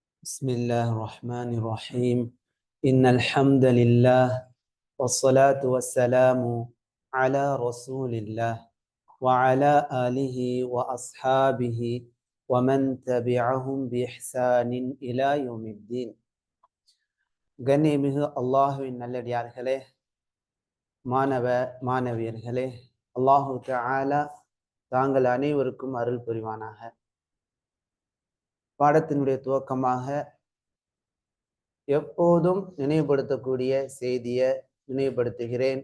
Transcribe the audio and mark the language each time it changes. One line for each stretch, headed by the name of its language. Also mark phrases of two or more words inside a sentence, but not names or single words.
Arabic: بسم الله الرحمن الرحيم إن الحمد لله والصلاة والسلام على رسول الله وعلى آله وأصحابه ومن تبعهم بإحسان إلى يوم الدين.
Tamil: கண்ணியமிகு அல்லாஹுவின் நல்லடியார்களே, மாணவ மாணவியர்களே, அல்லாஹு தஆலா தாங்கள் அனைவருக்கும் அருள் புரிவானாக. பாடத்தினுடைய துவக்கமாக எப்போதும் நினைவுபடுத்தக்கூடிய செய்தியை நினைவுபடுத்துகிறேன்.